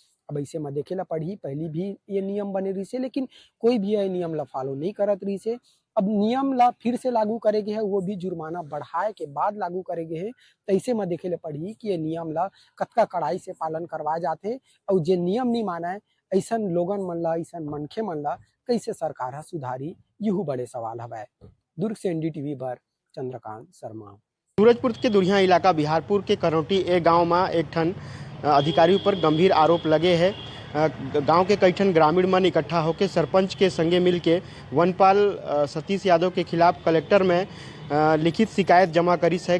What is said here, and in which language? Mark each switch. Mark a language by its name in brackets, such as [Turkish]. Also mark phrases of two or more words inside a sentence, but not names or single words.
[Chhattisgarhi] अब ऐसे में देखे ला पड़ी पहली भी ये नियम बने रही से, लेकिन कोई भी ये नियम ला फॉलो नहीं करत रही से। अब नियम ला फिर से लागू करेगे है, वो भी जुर्माना बढ़ाए के बाद लागू करेगे है। तो ऐसे में देखे ला पड़ी कि ये नियम ला कतका कड़ाई से पालन करवाए जाते और जे नियम नहीं माना है ऐसा लोगन मन ला, ऐसा मनखे मन ला कैसे सरकार है सुधारी, यहू बड़े सवाल हवे। दुर्ग से NDTV पर चंद्रकांत शर्मा। सूरजपुर के दुरिया इलाका बिहारपुर के करौटी एक गांव में एक ठन अधिकारी पर गंभीर आरोप लगे हैं। गांव के कई ठन ग्रामीण मन इकट्ठा होकर सरपंच के संगे मिल के वनपाल सतीश यादव के खिलाफ कलेक्टर में लिखित शिकायत जमा करी है।